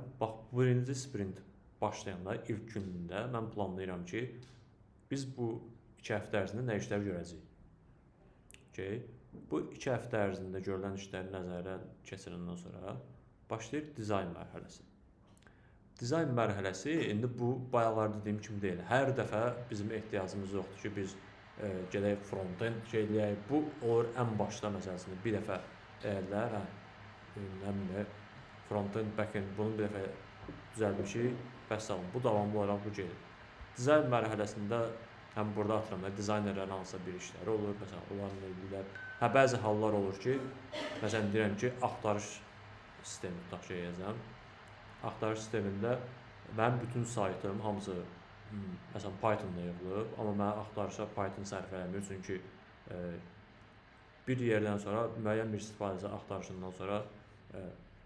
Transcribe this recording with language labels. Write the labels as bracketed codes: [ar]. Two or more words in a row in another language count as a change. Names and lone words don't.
[az] Bax, birinci sprint başlayanda ilk günündə mən planlayıram ki, biz bu 2 həftə ərzində nə işlər görəcəyik. Okay. Bu 2 həftə ərzində görülən işləri nəzərdən keçirəndən sonra başlayır dizayn mərhələsi. Dizayn mərhələsi indi bu bayaqlar dediyim kimi deyil. Hər dəfə bizim ehtiyacımız yoxdur ki, biz gedək front-end şey eləyək. Bu olur ən başda məsələsində bir dəfə deyirlər, [en] front-end, back-end [az] bunu bir dəfə düzəlmişik, bəs sağ olun. Bu davamlı olaraq bu gedir. Dizayn mərhələsində həm burada atıram da dizaynerlərin hansısa bir işləri olur, məsələn, onların eləyirlər. Bəzi hallar olur ki, məsələn, deyirəm ki, axtarış sistemi tutaq şey yazam. Axtarış sistemində mənim bütün saytım hamısı məsələn Pythonda yazılıb, amma mən axtarışa Python sərf eləmir, çünki bir yerdən sonra müəyyən bir istifadəçi axtarışından sonra yavaş işləyir.